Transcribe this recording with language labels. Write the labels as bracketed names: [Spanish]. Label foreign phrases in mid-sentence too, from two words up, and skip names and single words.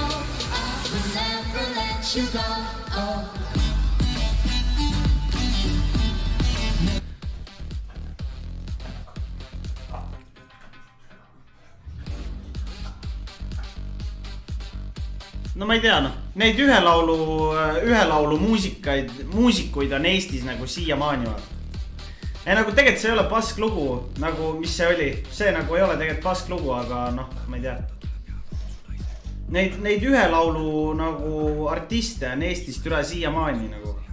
[English] I will never let you go. Oh. [Estonian] No ma ei tea, noh. Neid ühe laulu muusikuid on Eestis nagu siiamaani vaata. Ei nagu tegelikult see ei ole pask lugu, nagu mis see oli. See nagu ei ole tegelikult pask lugu, aga noh, ma ei tea. Neid ühe laulu nagu artiste on Eestist üle siiamaani nagu.